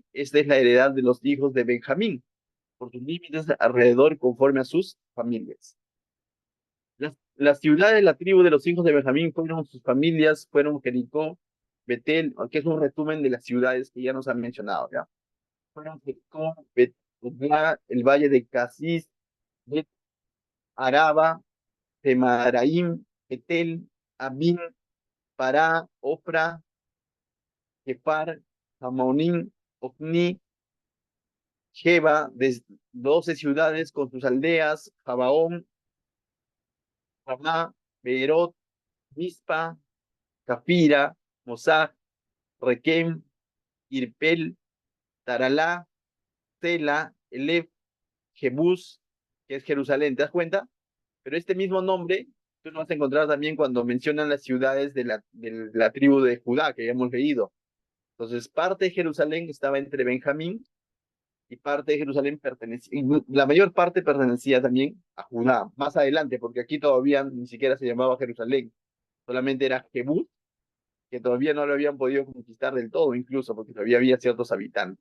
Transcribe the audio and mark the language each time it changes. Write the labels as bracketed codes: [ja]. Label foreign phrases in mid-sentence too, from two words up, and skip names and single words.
[es] Esta es la heredad de los hijos de Benjamín, por sus límites alrededor conforme a sus familias. Las ciudades de la tribu de los hijos de Benjamín fueron sus familias, fueron Jericó, Betel, que es un resumen de las ciudades que ya nos han mencionado, ¿ya? Fueron Jericó, Betel, el valle de Casis, Bet Araba, Temaraim, Betel, Abin, Pará, Ofra, Kefar, Hamonim, Ofni, Sheba, 12 ciudades con sus aldeas, Jabaón, Ramá, Beerot, Mispa, Cafira, Mosach, Requem, Irpel, Taralá, Tela, Elef, Jebús, que es Jerusalén, ¿te das cuenta? Pero este mismo nombre tú lo vas a encontrar también cuando mencionan las ciudades de la tribu de Judá, que ya hemos leído. Entonces, parte de Jerusalén estaba entre Benjamín y parte de Jerusalén pertenecía, y la mayor parte pertenecía también a Judá, más adelante, porque aquí todavía ni siquiera se llamaba Jerusalén, solamente era Jebús, que todavía no lo habían podido conquistar del todo, incluso, porque todavía había ciertos habitantes.